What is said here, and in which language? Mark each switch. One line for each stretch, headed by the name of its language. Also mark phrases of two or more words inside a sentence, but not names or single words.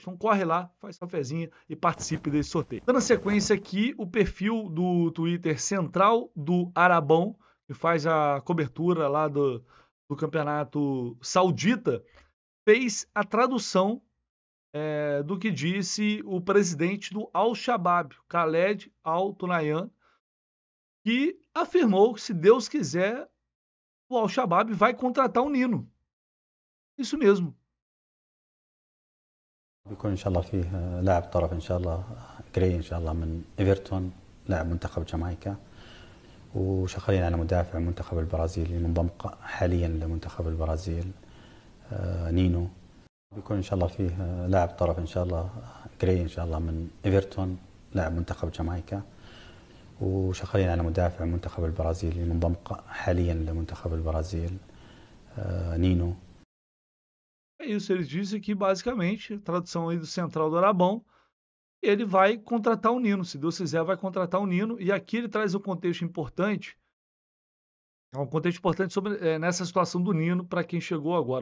Portuguese: Então corre lá, faz sua fezinha e participe desse sorteio. Dando sequência aqui, o perfil do Twitter Central do Arabão, que faz a cobertura lá do campeonato saudita, fez a tradução do que disse o presidente do Al-Shabaab, Khaled Al-Tunayan, que afirmou que, se Deus quiser, o Al-Shabaab vai contratar o Nino. Isso mesmo.
Arabic: بيكون إن شاء الله فيه لاعب طرف إن شاء الله جراي إن شاء الله من إيفرتون، لاعب منتخب جامايكا، وشغالين على مدافع منتخب البرازيل منضم حاليا لمنتخب البرازيل نينو. بيكون إن شاء الله فيه لاعب طرف إن شاء الله جراي إن شاء الله من إيفرتون، لاعب منتخب جامايكا، وشغالين على مدافع منتخب البرازيل منضم حاليا لمنتخب البرازيل نينو.
Portuguese: É isso, ele disse que basicamente, tradução aí do Central do Arabão, ele vai contratar o Nino, se Deus quiser vai contratar o Nino, e aqui ele traz um contexto importante, sobre nessa situação do Nino para quem chegou agora.